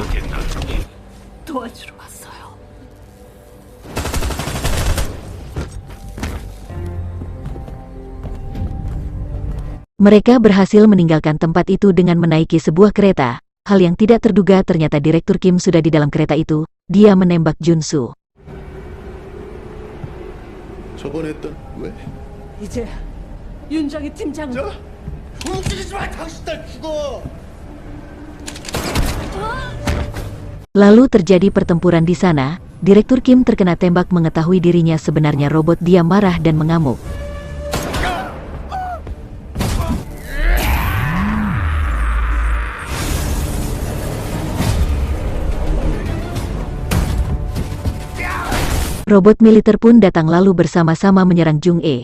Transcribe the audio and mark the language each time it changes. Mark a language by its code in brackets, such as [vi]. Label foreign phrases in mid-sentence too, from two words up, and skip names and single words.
[ko] 도와주러 왔어요. [id] Mereka berhasil meninggalkan tempat itu dengan menaiki sebuah kereta. Hal yang tidak terduga, ternyata Direktur Kim sudah di dalam kereta itu. Dia menembak Jun Soo. [ko] 저번에 했던 왜? 이제 윤정희 팀장은 움직이지 마! 당신 딸 죽어! [id] Lalu terjadi pertempuran di sana. Direktur Kim terkena tembak mengetahui dirinya sebenarnya robot. Dia marah dan mengamuk. Robot militer pun datang lalu bersama-sama menyerang Jung E.